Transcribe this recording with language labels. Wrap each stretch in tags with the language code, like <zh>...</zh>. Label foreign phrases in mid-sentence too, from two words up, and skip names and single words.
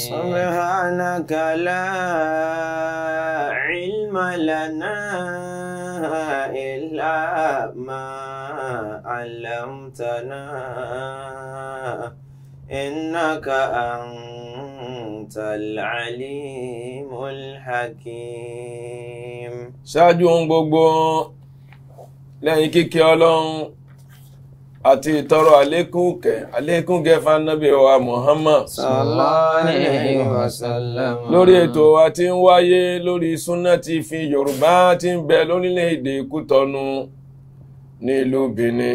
<ar>سبحانك لا علم لنا إلا ما علمتنا إنك أنت العليم الحكيم.</ar> <yo>ṣáájú ohun gbogbo lẹ́yìn kíkẹ́ Ọlọ́run àti ìtọrọ àlékún gẹ́ fánàbí wa Muhammad</yo> <ar>صلى الله عليه وسلم.</ar> <yo>lórí ètò wa tí ń wáyé lórí Sunna TV Yorùbá tí ń bẹ lórílẹ̀-èdè Kútọ́nù ní ìlú Benin.</yo>